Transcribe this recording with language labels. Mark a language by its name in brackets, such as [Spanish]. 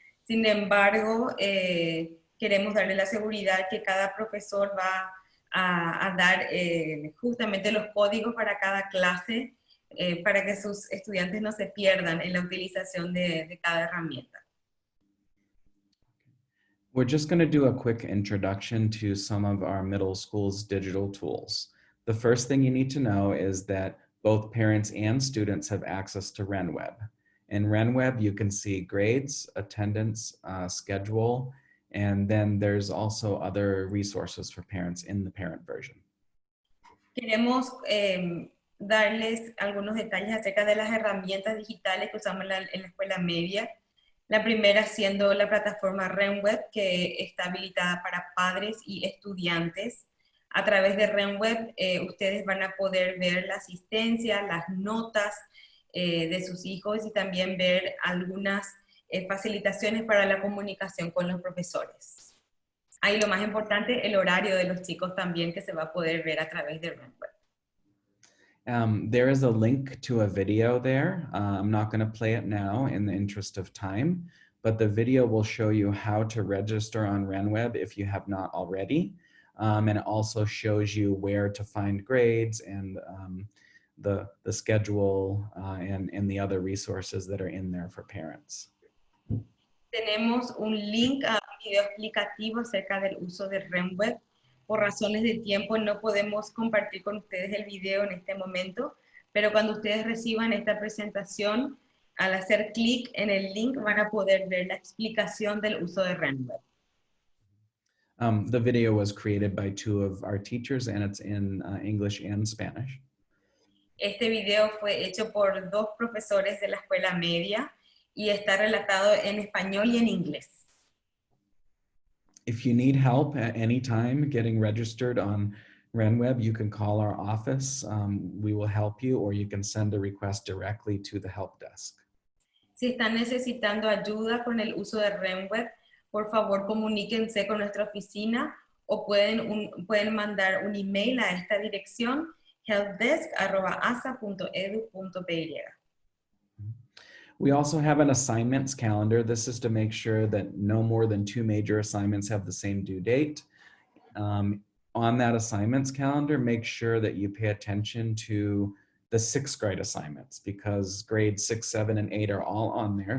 [Spanish] Sin embargo, queremos darle la seguridad que cada profesor va a dar justamente los códigos para cada clase, para que sus estudiantes no se pierdan en la utilización de cada herramienta. [English] We're just going to do a quick introduction to some of our middle school's digital tools. The first thing you need to know is that both parents and students have access to RenWeb. In RenWeb, you can see grades, attendance, schedule, and then there's also other resources for parents in the parent version. [Spanish] Queremos darles algunos detalles acerca de las herramientas digitales que usamos en la escuela media. La primera siendo la plataforma RenWeb, que está habilitada para padres y estudiantes. A través de RenWeb, ustedes van a poder ver la asistencia, las notas de sus hijos y también ver algunas facilitaciones para la comunicación con los profesores. Ahí lo más importante, el horario de los chicos también, que se va a poder ver a través de RenWeb. [English] There is a link to a video there. I'm not going to play it now in the interest of time, but the video will show you how to register on RenWeb if you have not already. And it also shows you where to find grades and the schedule and the other resources that are in there for parents. [Spanish] Tenemos un link a un video explicativo acerca del uso de RenWeb. Por razones de tiempo no podemos compartir con ustedes el video en este momento, pero cuando ustedes reciban esta presentación, al hacer clic en el link van a poder ver la explicación del uso de RenWeb. [English] The video was created by two of our teachers and it's in English and Spanish. [Spanish] Este video fue hecho por dos profesores de la escuela media y está relatado en español y en inglés. [English] If you need help at any time getting registered on RenWeb, you can call our office. We will help you, or you can send a request directly to the help desk. [Spanish] Si están necesitando ayuda con el uso de RenWeb, por favor comuníquense con nuestra oficina o pueden mandar un email a esta dirección, helpdesk@asa.edu.py. [English] We also have an assignments calendar. This is to make sure that no more than 2 major assignments have the same due date. On that assignments calendar, make sure that you pay attention to the 6th grade assignments because grades 6, 7, and 8 are all on there.